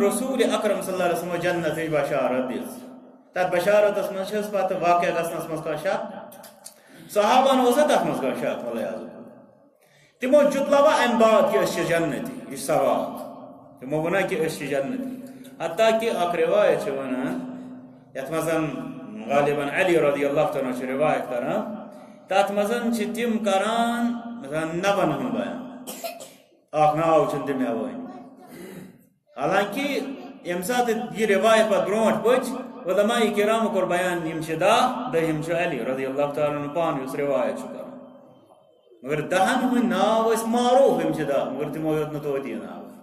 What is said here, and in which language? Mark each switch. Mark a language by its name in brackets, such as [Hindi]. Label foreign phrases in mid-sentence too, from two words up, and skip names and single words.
[Kashmiri] رسول اکرم [Arabic] صلی اللہ علیہ وسلم [Kashmiri] جنتٕچ بشارت دِژ تتھ بشارتس منٛز چھس پتہٕ واقع گژھنس منٛز کانٛہہ شک صحابن اوسا تتھ منٛز کانٛہہ شک ولیعاذ تمو جُتلاوا امہِ بعد کہ أسۍ چھِ جنتی یہِ چھُ سوال تمو ووٚنا کہ أسۍ چھِ جنتی حتیٰ کہ اکھ روایت چھِ ونان یتھ منٛز غالباً علی [Arabic] رضی اللہ تعالیٰ [Kashmiri] چھِ روایت کران تتھ منٛز چھِ تِم کران مثلاً نبن ہُنٛد بیان اکھ ناو چھُنہٕ تہِ مےٚ وۄنۍ حالانکہ ییٚمہِ ساتہٕ یہِ روایت پتہٕ برونٛٹھ پٔچ علماء کرامو کوٚر بیان یِم چھِ دٔہِم چھُ علی [Arabic] رضی اللہ تعالیٰ عنہ [Kashmiri] پانہٕ یُس روایت چھُ کران مگر 10 ہند ناو معروف امشدہ مگر تمو یوت نوتی ناو